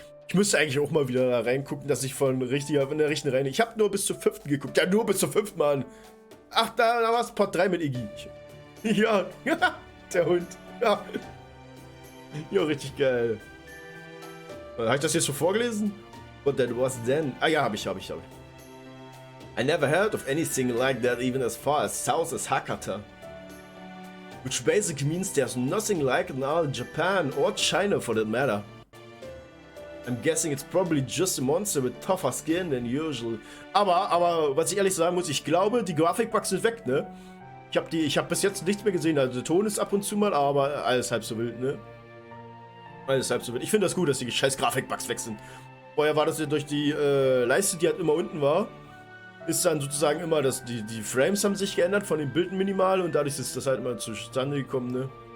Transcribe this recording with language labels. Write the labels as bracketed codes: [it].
[de] Ich müsste eigentlich auch mal wieder da reingucken, dass ich von der richtigen Reihe... Ich habe nur bis zur 5. geguckt. Ja, nur bis zur 5., Mann. Ach, da war es Part 3 mit Iggy. Ja, der Hund. Ja. Jo, richtig geil. Habe ich das jetzt so vorgelesen? [en] But that was then. [de] Ah ja, hab ich. [en] I never heard of anything like that even as far as south as Hakata. Which basically means there's nothing like it in all Japan or China for that matter. I'm guessing it's probably just a monster with tougher skin than usual. [de] Aber, was ich ehrlich sagen muss, ich glaube, die Grafikbugs sind weg, ne? Ich hab bis jetzt nichts mehr gesehen, also der Ton ist ab und zu mal, aber alles halb so wild, ne? Alles halb so wild. Ich finde das gut, dass die scheiß Grafikbugs weg sind. Vorher war das ja durch die Leiste, die halt immer unten war, ist dann sozusagen immer, die Frames haben sich geändert von den Bildern minimal und dadurch ist das halt immer zustande gekommen, ne?